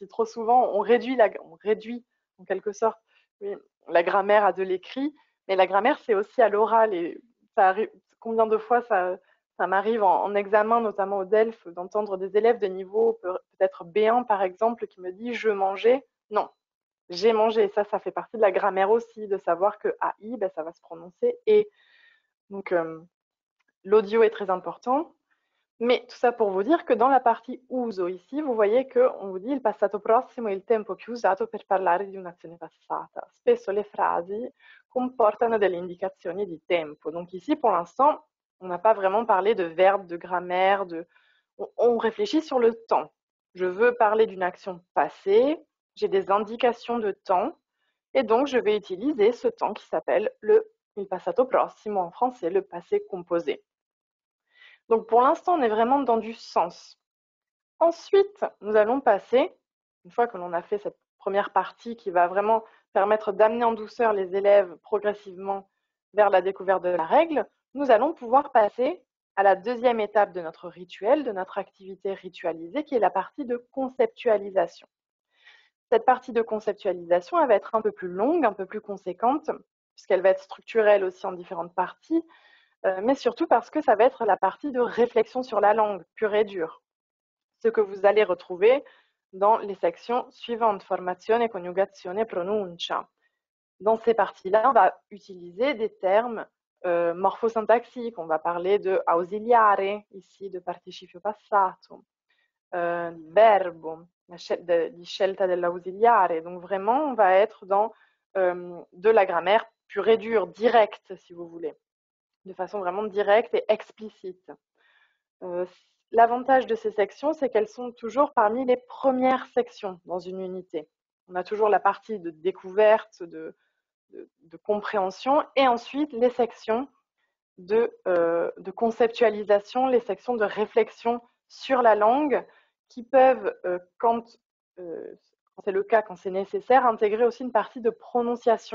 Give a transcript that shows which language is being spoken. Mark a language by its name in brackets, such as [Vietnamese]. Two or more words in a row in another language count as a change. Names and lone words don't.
[French] Trop souvent, on réduit en quelque sorte oui, la grammaire à de l'écrit, mais la grammaire c'est aussi à l'oral, et ça arrive, combien de fois ça m'arrive en examen, notamment au DELF, d'entendre des élèves de niveau peut-être B1 par exemple, qui me disent je mangeais. Non, j'ai mangé. Et ça fait partie de la grammaire aussi, de savoir que AI, ben, ça va se prononcer et. Donc, l'audio est très important. Mais tout ça pour vous dire que dans la partie uso ici, vous voyez qu'on vous dit [Italian] il passato prossimo è il tempo più usato per parlare di un'azione passata. Spesso le frasi comportano delle indicazioni di tempo. [French] Donc ici, pour l'instant, on n'a pas vraiment parlé de verbe, de grammaire, on réfléchit sur le temps. Je veux parler d'une action passée, j'ai des indications de temps, et donc je vais utiliser ce temps qui s'appelle le [Italian] il passato prossimo, [French] en français, le passé composé. Donc pour l'instant, on est vraiment dans du sens. Ensuite, nous allons passer, une fois que l'on a fait cette première partie qui va vraiment permettre d'amener en douceur les élèves progressivement vers la découverte de la règle, nous allons pouvoir passer à la deuxième étape de notre rituel, de notre activité ritualisée, qui est la partie de conceptualisation. Cette partie de conceptualisation, elle va être un peu plus longue, un peu plus conséquente, puisqu'elle va être structurelle aussi en différentes parties, mais surtout parce que ça va être la partie de réflexion sur la langue, pure et dure. Ce que vous allez retrouver dans les sections suivantes, [Italian] formazione, coniugazione, pronuncia. [French] Dans ces parties-là, on va utiliser des termes morphosyntaxiques. On va parler de ausiliare, ici de [Italian] participio passato, verbo, di scelta dell'ausiliare. [French] Donc vraiment, on va être dans de la grammaire pure et dure, directe, si vous voulez, de façon vraiment directe et explicite. L'avantage de ces sections, c'est qu'elles sont toujours parmi les premières sections dans une unité. On a toujours la partie de découverte, de compréhension, et ensuite les sections de conceptualisation, les sections de réflexion sur la langue, qui peuvent, quand c'est le cas, quand c'est nécessaire, intégrer aussi une partie de prononciation.